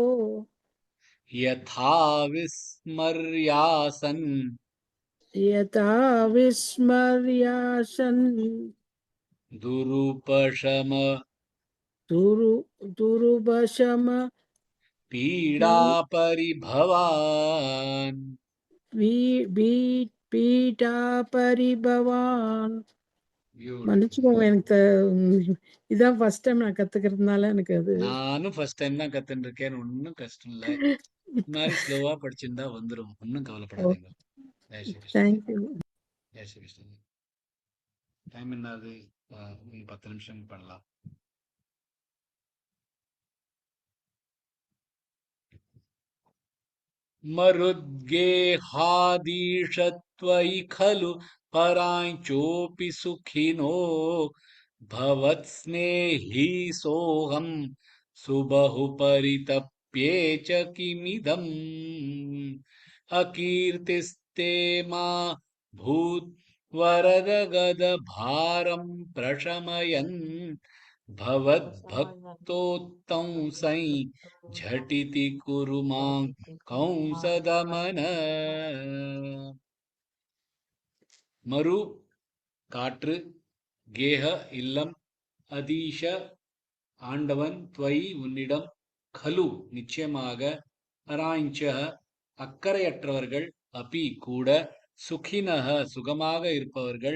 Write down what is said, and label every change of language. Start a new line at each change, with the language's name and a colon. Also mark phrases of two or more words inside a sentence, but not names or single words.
Sanskrit: यथा विस्मर्यासन् यथा विस्मर्यासन् दुरुपशम दुर्वशम पीडापरिभवान् पीडा परिभवान्.
English: Beautiful.
Tamil: மன்னிச்சுக்கோங்க, எனக்கு இதான்
English: first time
Tamil: நான் கத்துக்கிறதுனால எனக்கு அது நானும்
English: first time
Tamil: தான் கத்துட்டு இருக்கேன். ஒன்னும் கஷ்டம் இல்ல. இந்த மாதிரி ஸ்லோவா படிச்சிருந்தா வந்துரும். ஒன்னும் கவலைப்படாதீங்க.
Hindi: जय श्री कृष्ण.
English: தேங்க்யூ.
Hindi: जय श्री कृष्ण.
Tamil: டைம் என்னது? 10 நிமிஷம் பண்ணலாம்.
Sanskrit: मरुद्गेहादीशत्वयि खलु पराञ्चोऽपि सुखिनो भवत्स्नेही सोऽहं सुबहु परितप्ये च किमिदम् अकीर्तिस्ते मा भूद्वरदगदभारं प्रशमयन् भवद्भक्तोत्तंसै झटिति कुरु मां कंसदमन.
Tamil: மரு காற்று, கேக இல்லம், அதீஷ ஆண்டவன், துவயி உன்னிடம், கலு நிச்சயமாக, அராஞ்ச அக்கறையற்றவர்கள், அபி கூட, சுகினக சுகமாக இருப்பவர்கள்,